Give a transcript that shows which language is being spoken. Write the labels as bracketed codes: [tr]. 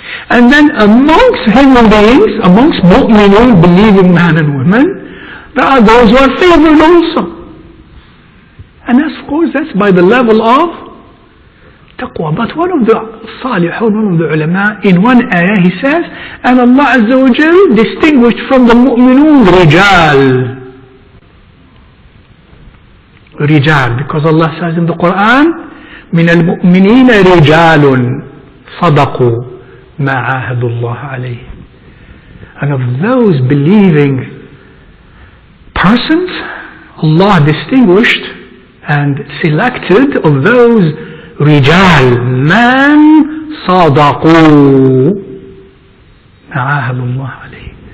[en] And then amongst human beings, amongst mu'minun, believing men and women, there are those who are favored also. And of course that's by the level of taqwa. But one of the salihun, one of the ulama, in one ayah he says, and Allah Azza wa Jal distinguished from the mu'minun rijal. Rijal, because Allah says in the Quran, [ar] من المؤمنين رجال صدقوا ما عاهدوا الله عليه. [en] And of those believing persons, Allah distinguished and selected of those [ar] رجال من صدقوا ما عاهدوا الله عليه.